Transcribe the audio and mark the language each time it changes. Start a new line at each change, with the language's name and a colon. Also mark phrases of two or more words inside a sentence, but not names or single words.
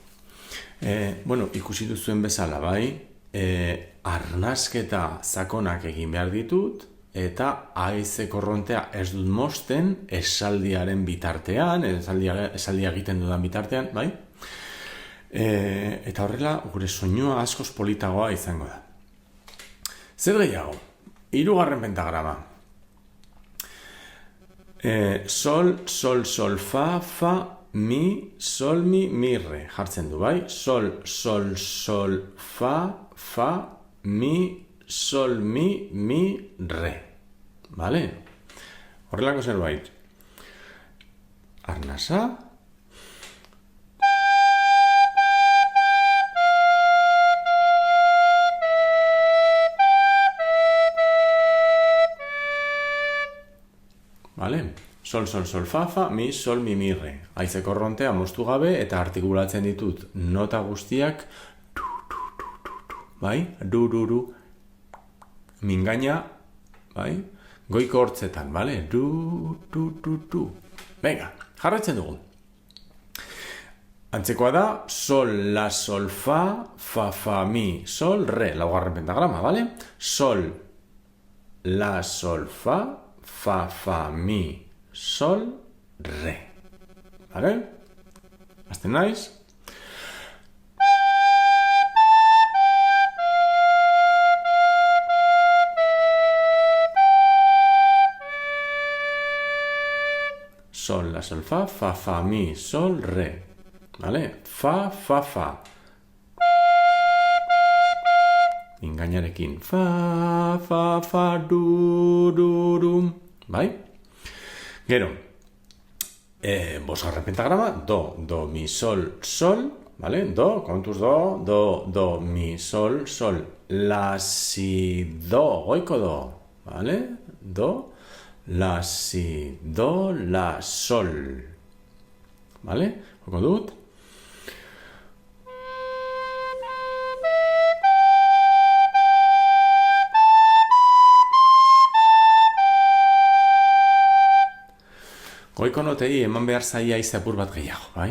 Basque: Bueno, ikusi duzuen bezala, bai? Arnasketa sakonak egin behar ditut, eta haize korrontea ez dut mosten esaldiaren bitartean, esaldia egiten dudan bitartean, bai? Eta horrela, gure soinua askoz politagoa izango da. Zer gehiago? 3. pentagrama. Sol, sol, sol, fa, fa, mi, sol, mi, re. Jartzen du, bai? Sol, sol, sol, fa, fa, mi, sol, mi, re. Bale? Horrelako zerbait. Arnasa. Vale? Sol, sol, sol, fa, fa, mi, sol, mi, re. Haize korrontea moztu gabe eta artikulatzen ditut nota guztiak bai? Du. Mingaina, bai? Goiko hortzetan, bale? Du. Venga, jarraitzen dugu. Antzekoa da, sol, la, sol, fa, fa, mi, sol, re. 4. pentagrama, bale? Sol, la, sol, fa, mi, sol, re. Bale? Hasten naiz? Sol, la, sol, fa, mi, sol, re. Vale? Fa. Mingainarekin. Fa, du. Bai? Gero. 5. pentagrama. Do, mi, sol, vale? Do, kontuz do, mi, sol. La, si, do, goiko do. Vale? Do. La, si, do, la, sol. Vale? Joko dut. Goiko notei eman behar zaia haize apur bat gehiago, bai?